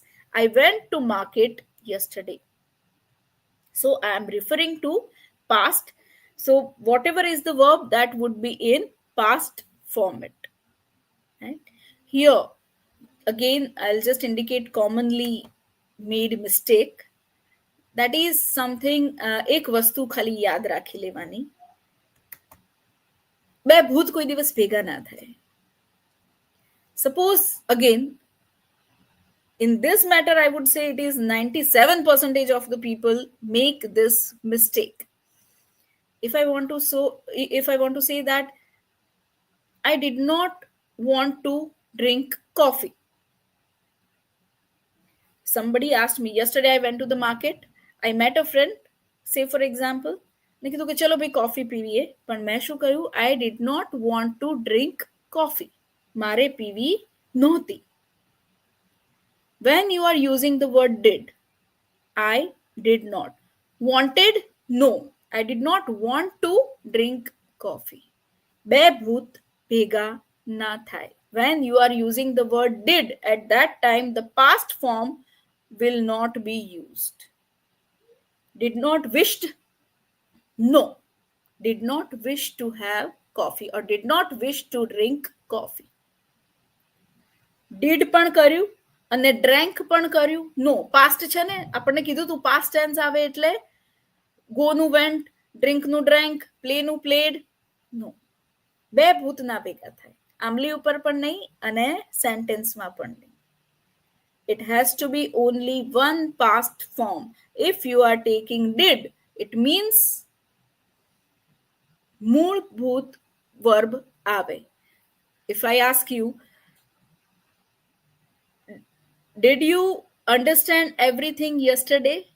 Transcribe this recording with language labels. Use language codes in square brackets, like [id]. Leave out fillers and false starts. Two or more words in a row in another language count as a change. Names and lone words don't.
[en] I went to market yesterday. So I am referring to past. So whatever is the verb, that would be in past format. Right? Here, again, I'll just indicate commonly made mistake. That is something, [gu] એક વસ્તુ ખાલી યાદ રાખી લેવાની, બે ભૂત કોઈ દિવસ ભેગા ના થાય. [en] Suppose, again, in this matter, I would say it is 97% of the people make this mistake. If I want to say that I did not want to drink coffee. Somebody asked me, yesterday I went to the market, I met a friend, say for example, [gu] મેં કીધું કે ચલો ભાઈ કોફી પીવીએ, પણ મેં શું કહ્યું? [en] I did not want to drink coffee. [gu] મારે પીવી નહોતી. [en] When you are using the word did, I did not. Wanted? No. I did not want to drink coffee. [gu] બે ભૂત ભેગા ના થાય. [en] When you are using the word did, at that time, the past form will not be used. Did not wished? No. Did not wish to have coffee or did not wish to drink coffee. [gu] Did પણ કર્યું અને drank પણ કર્યું? No. Past છે ને, આપણને કીધું તું [en] past tense [gu] આવે એટલે go નું went, drink નું drank, play નું played. No. બે ભૂત ના ભેગા થાય. આંબલી ઉપર પણ નહીં અને સેન્ટેન્સમાં પણ નહીં. [en] It has to be only one past form. If you are taking did, it means [gu] મૂળભૂત verb આવે. [en] If I ask you, did you understand everything yesterday?